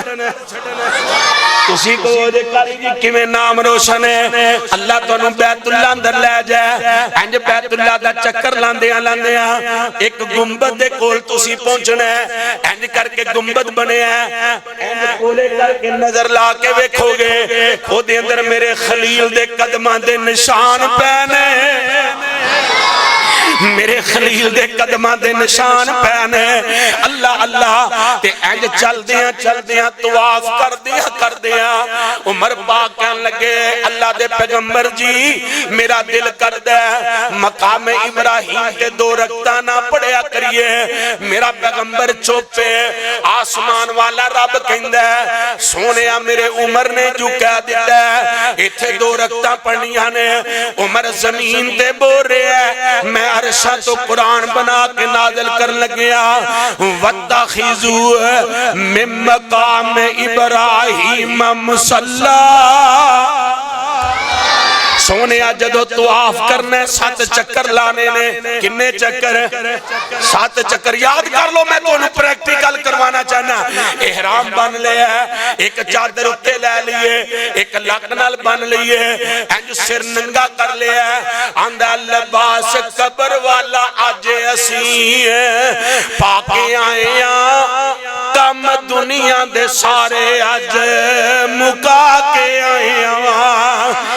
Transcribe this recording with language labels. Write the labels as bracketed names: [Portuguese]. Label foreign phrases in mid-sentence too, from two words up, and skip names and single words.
[Punjabi] تسی کو دے کاری جی کیویں نام روشن ہے اللہ تو انہوں بیت اللہ اندر لے جائے انج بیت اللہ دا چکر لاندیاں ایک گنبد دے کول تسی پہنچنا ہے انج کر کے گنبد بنے ہیں انج کولے کر کے نظر لا کے ویکھو گے او دے اندر میرے خلیل دے قدماں دے نشان پہنے میرے خلیل دے قدماں دے نشان پہنے اللہ اللہ تے انج چل دیاں طواف کر دیاں عمر پاک کہن لگے اللہ دے پیغمبر جی میرا دل کردہ مقام ابراہیم تے 2 رکعتاں نہ پڑھیا کریے میرا پیغمبر چوپے آسمان والا رب کہندا ہے سونیا میرے عمر نے جو کہہ دیتا ہے ایتھے 2 رکعتاں پڑھنیاں نے عمر زمین تے بول رہا ہے میں عرشہ تو قرآن بنا کے نازل کر لگیا [Arabic] وَاتَّخِذُوا مِن مَّقَامِ إِبْرَاهِيمَ مُصَلًّى [Punjabi] سونیا جدو طواف کرنے 7 چکر لانے نے کنے چکر 7 چکر یاد کر لو میں تو انہوں پریکٹیکل کروانا چاہنا احرام بن لیا ایک چادر اتے لے لیے ایک لکنال بن لیے انج سر ننگا کر لیا آندھا لباس قبر والا آج اسی پاکے آئیاں کم دنیا دے سارے آج مکا کے آئیاں